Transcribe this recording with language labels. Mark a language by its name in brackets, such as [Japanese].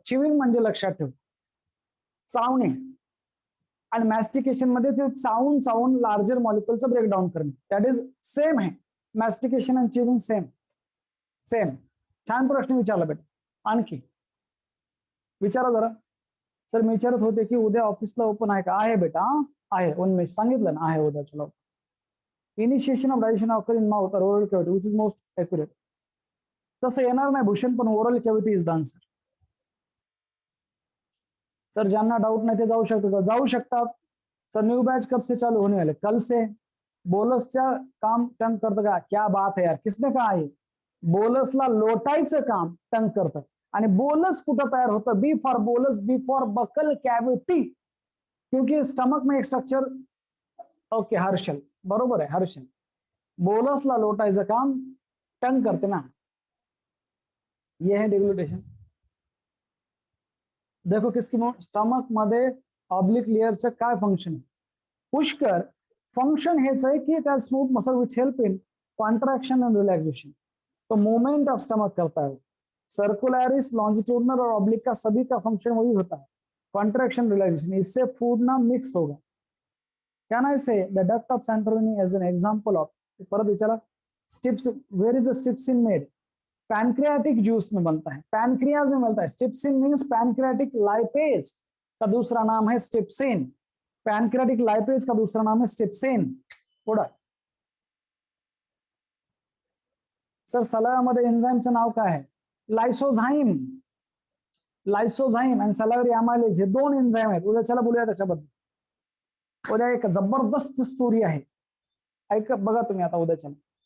[Marathi] Chewing म्हणजे लक्षात ठेव चावणे, आणि मॅस्टिकेशन मध्ये ते चावून चावून लार्जर मॉलिक्युलचं ब्रेकडाऊन करणे. [English] that is same [Marathi] आहे. मॅस्टिकेशन अँड चिविंग सेम. छान प्रश्न विचारला बेटा. आणखी विचारा जरा. सर मी विचारत होते की उद्या ऑफिसला ओपन आहे का? आहे बेटा, आहे. उन्मेष सांगितलं ना, आहे उद्या. [Hindi] चलो. [English] Initiation of digestion occur in mouth और oral cavity which is most accurate. [Marathi] तसं येणार नाही भूषण, पण [English] Oral cavity is the answer. [Marathi] Sir ज्यांना डाउट नाही ते जाऊ शकतात. [Hindi] सर न्यू बैच कब से चालू होने वाले? कल से. [Marathi] बोलसच्या काम टंग करतं का? [Hindi] क्या बात है यार, किसने कहा है? [Marathi] बोलसला लोटायचं काम टंग करतं. आणि बोलस कुठं तयार होतं? [English] B for bolus, B for buccal cavity, [Hindi] क्योंकि स्टमक में एक स्ट्रक्चर. [Marathi] ओके हर्षल, बरोबर आहे हर्षल. बोलसला लोटायचं काम टंग करते ना. [Hindi] ये है डिग्लुटेशन. देखो किसकी [Marathi] स्टमक मध्ये ऑब्लिक लेअरचं काय फंक्शन आहे? पुष्कर फंक्शन हेच आहे की त्या [English] Smooth muscle which help in contraction and relaxation. [Hindi] तो मूवमेंट ऑफ स्टमक करता है. सर्कुलरिस, लॉन्जिट्यूडनल और ऑब्लिक का सभी का फंक्शन वही होता है, कॉन्ट्रैक्शन रिलैक्सेशन. इससे फूड ना मिक्स होगा. [English] Can I say the duct of Santorini as an example of? [Marathi] परत विचारा. [Hindi] Tips, [English] Where is the trypsin made? [Hindi] Pancreatic juice में बनता है, पैनक्रियाज में मिलता है. स्टिप्सिन मीन्स पैनक्रियाटिक लाइपेज का दूसरा नाम है स्टिप्सिन. पैनक्रियाटिक लाइपेज का दूसरा नाम है स्टिप्सिन. [Marathi] पुढे. सर सलायामध्ये एन्झाईमचं नाव काय आहे? लायसोझाईम. लायसोझाईम आणि सलायरी अमायलेज हे दोन एन्झाईम आहेत. उद्याच्याला बोलूया त्याच्याबद्दल. उद्या एक जबरदस्त स्टोरी आहे, ऐक बघा तुम्ही आता उद्याच्याला.